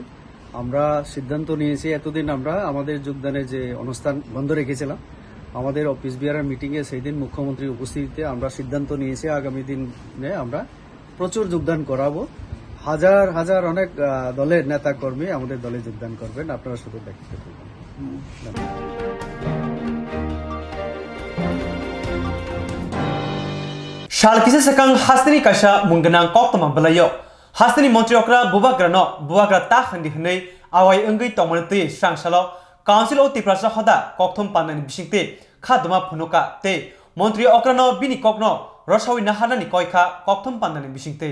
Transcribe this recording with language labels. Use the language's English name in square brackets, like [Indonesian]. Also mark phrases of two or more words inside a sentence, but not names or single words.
[Bangla] আমরা সিদ্ধান্ত নিয়েছি, এতদিন আমরা আমাদের যোগদানের যে অনুষ্ঠান বন্ধ রেখেছিলাম আমাদের অফিস বিহারের মিটিংয়ে, সেই দিন মুখ্যমন্ত্রীর উপস্থিতিতে আমরা সিদ্ধান্ত নিয়েছি আগামী দিনে আমরা প্রচুর যোগদান করাবো। হাজার হাজার অনেক দলের নেতা কর্মী আমাদের দলে যোগদান করবেন, আপনারা শুধু দেখতে থাকবেন। [Kok Borok] Shalkisi sekang hasni kasha munggenang kok tamang belayo. Hasni Montri okra bubagra ta handi hnei awai enggai tongmanti sangsalo Council of Tiprasa hoda kokthom panan bisingte khaduma phunuka te Montri okrano bini kokno Roshawi nahanani koika kokthom panan bisingte